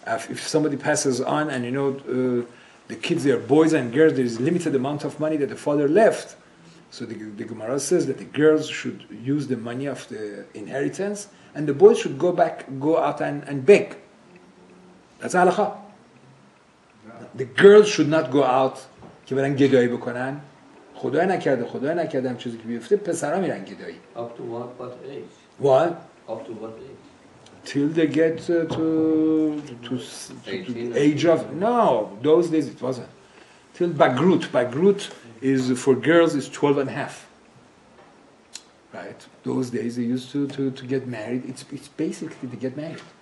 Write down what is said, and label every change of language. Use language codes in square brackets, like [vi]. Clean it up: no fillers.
[en] If somebody passes on and the kids, they are boys and girls, there is limited amount of money that the father left. So the Gemara says that the girls should use the money of the inheritance, and the boys should go out and beg. That's halakha. The girls should not go out [fa] که برن گدایی بکنن. خدای نکرده هم چیزی که بیفته پسرها میرن گدایی. [en] Up to what age? What? Up to what age? Till they get to age of, no, those days it wasn't. Till Bagrut. Bagrut is, for girls, is 12 and a half. Right? Those days they used to get married. It's basically to get married.